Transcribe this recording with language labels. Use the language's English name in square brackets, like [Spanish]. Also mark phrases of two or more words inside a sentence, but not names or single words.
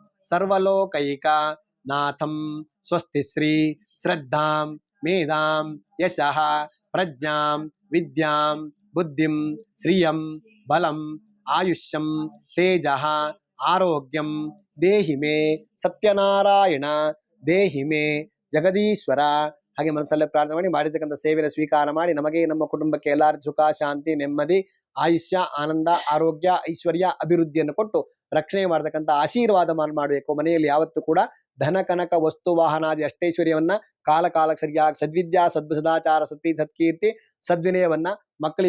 [Sanskrit] सर्वलोकैकनाथं स्वस्तिश्री श्रद्धां मेधां यशः प्रज्ञां विद्यां बुद्धिं श्रियं बलं आयुष्यं तेजः आरोग्यं देहि मे सत्यनारायण देहि मे जगदीश्वर [Kannada] ಹಾಗೆ ಮನಸ್ಸಲ್ಲೇ ಪ್ರಾರ್ಥನೆ ಮಾಡಿರ್ತಕ್ಕಂಥ ಸೇವೆಯನ್ನು ಸ್ವೀಕಾರ ಮಾಡಿ ನಮಗೆ ನಮ್ಮ ಕುಟುಂಬಕ್ಕೆ ಎಲ್ಲರ ಸುಖ ಶಾಂತಿ ನೆಮ್ಮದಿ ಆಯುಷ್ಯ ಆನಂದ ಆರೋಗ್ಯ ಐಶ್ವರ್ಯ ಅಭಿವೃದ್ಧಿಯನ್ನು ಕೊಟ್ಟು ರಕ್ಷಣೆ ಮಾಡತಕ್ಕಂಥ ಆಶೀರ್ವಾದ ಮಾಡಬೇಕು ಮನೆಯಲ್ಲಿ ಯಾವತ್ತೂ ಕೂಡ ಧನ ಕನಕ ವಸ್ತು ವಾಹನಾದಿ ಅಷ್ಟೈಶ್ವರ್ಯವನ್ನ ಕಾಲ ಕಾಲಕ್ಕೆ ಸರಿಯಾಗಿ ಸದ್ವಿದ್ಯಾ ಸದಾಚಾರ ಸತ್ಕೀರ್ತಿ ಸದ್ವಿನಯವನ್ನ ಮಕ್ಕಳಿಗೆ